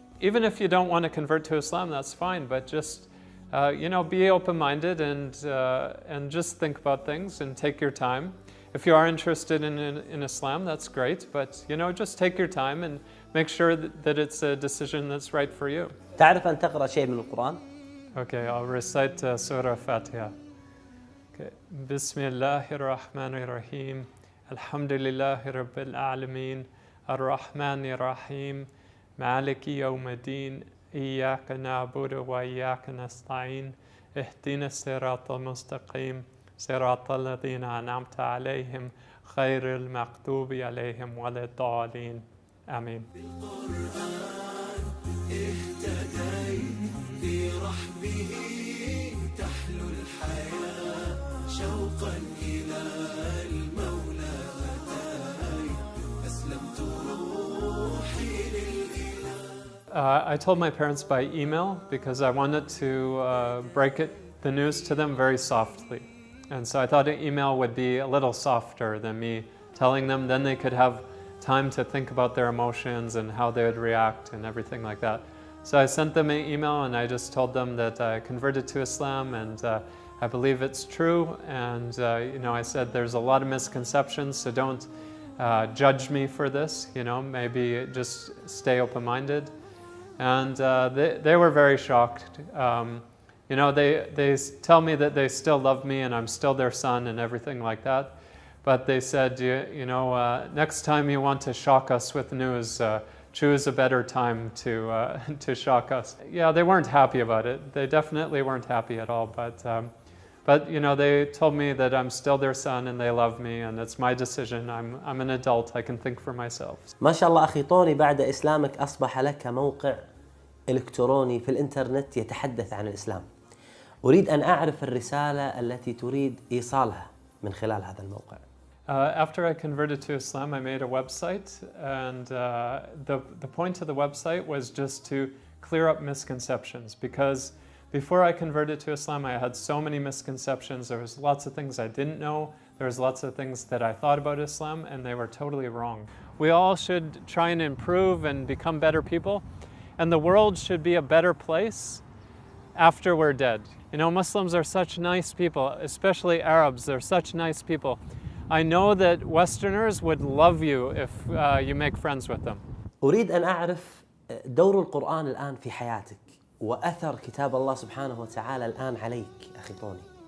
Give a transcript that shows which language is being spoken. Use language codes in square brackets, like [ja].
[en] Even if you don't want to convert to Islam, that's fine, but just you know, be open-minded and just think about things and take your time. If you are interested in Islam, that's great, but you know, just take your time and make sure that it's a decision that's right for you. [ar] تعرف أن تقرأ شيء من القرآن؟ [en] Okay, I'll recite Surah Fatiha. [ar] بسم الله الرحمن الرحيم الحمد لله رب العالمين الرحمن الرحيم مالك يوم الدين إياك نعبد وإياك نستعين اهدنا الصراط المستقيم صراط الذين أنعمت عليهم غير المغضوب عليهم ولا الضالين آمين. بالقرآن اهتديت في رحبه تحلو الحياة شوقا إلى المولى أتيت أسلمت روحي للإله. [en] I told my parents by email because I wanted to break the news to them very softly. And so I thought an email would be a little softer than me telling them. Then they could have time to think about their emotions and how they would react and everything like that. So I sent them an email and I just told them that I converted to Islam and I believe it's true. And I said there's a lot of misconceptions, so don't judge me for this. Maybe just stay open-minded. And they were very shocked. They tell me that they still love me and I'm still their son and everything like that. But they said, next time you want to shock us with news, choose a better time to shock us. Yeah, they weren't happy about it. They definitely weren't happy at all. But they told me that I'm still their son and they love me and it's my decision. I'm an adult. I can think for myself. [ar] ما شاء الله أخي طوني، بعد إسلامك أصبح لك موقع إلكتروني في الإنترنت يتحدث عن الإسلام. أريد أن أعرف الرسالة التي تريد إيصالها من خلال هذا الموقع. [en] After I converted to Islam, I made a website, and the point of the website was just to clear up misconceptions, because before I converted to Islam, I had so many misconceptions. There was lots of things I didn't know. There was lots of things that I thought about Islam, and they were totally wrong. We all should try and improve and become better people, and the world should be a better place after we're dead. Muslims are such nice people, especially Arabs. They're such nice people. I know that Westerners would love you if you make friends with them. [ar] أريد أن أعرف دور القرآن الآن في حياتك وأثر كتاب الله سبحانه وتعالى الآن عليك أخي طوني.